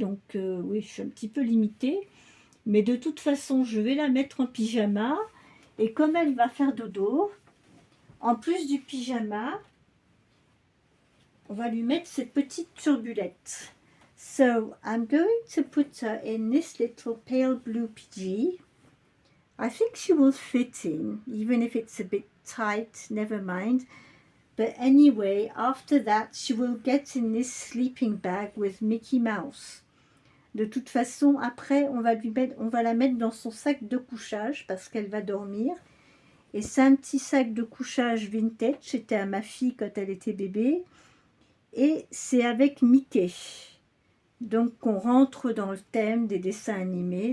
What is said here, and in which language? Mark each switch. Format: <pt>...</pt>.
<fr>Donc oui, je suis un petit peu limitée. Mais de toute façon, je vais la mettre en pyjama. Et comme elle va faire dodo, en plus du pyjama, on va lui mettre cette petite turbulette.</fr> <en>So I'm going to put her in this little pale blue PG. I think she will fit in, even if it's a bit tight, never mind. But anyway, after that, she will get in this sleeping bag with Mickey Mouse.</en> <fr>De toute façon, après, on va la mettre dans son sac de couchage parce qu'elle va dormir. Et c'est un petit sac de couchage vintage. C'était à ma fille quand elle était bébé. Et c'est avec Mickey. Donc on rentre dans le thème des dessins animés.</fr>